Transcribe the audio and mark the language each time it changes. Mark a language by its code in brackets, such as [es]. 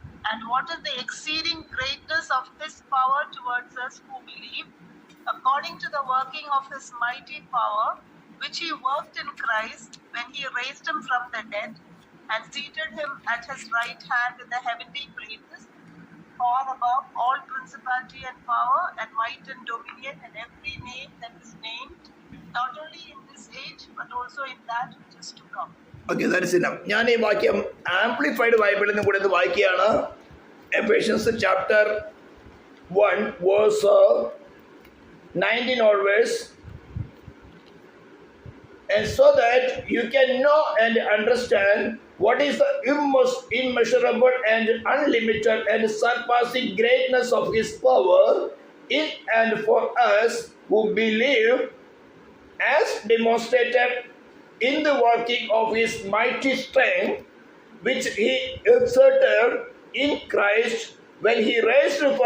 [en] and what is the exceeding greatness of his power towards us who believe, according to the working of his mighty power, which he worked in Christ when he raised him from the dead and seated him at his right hand in the heavenly places, far above all principality and power and might and dominion and every name that is named, not only in this age but also in that which is to come. Okay, that is enough. [ml] ഞാൻ ഈ വാക്യം amplified ബൈബിളിൽ നിന്ന് കൂടെ വായിക്കുകയാണ്. Ephesians chapter 1 verse 19 onwards. [en] And so that you can know and understand what is the immeasurable and unlimited and surpassing greatness of his power in and for us who believe, as demonstrated in the working of his mighty strength, which he exerted in Christ when he raised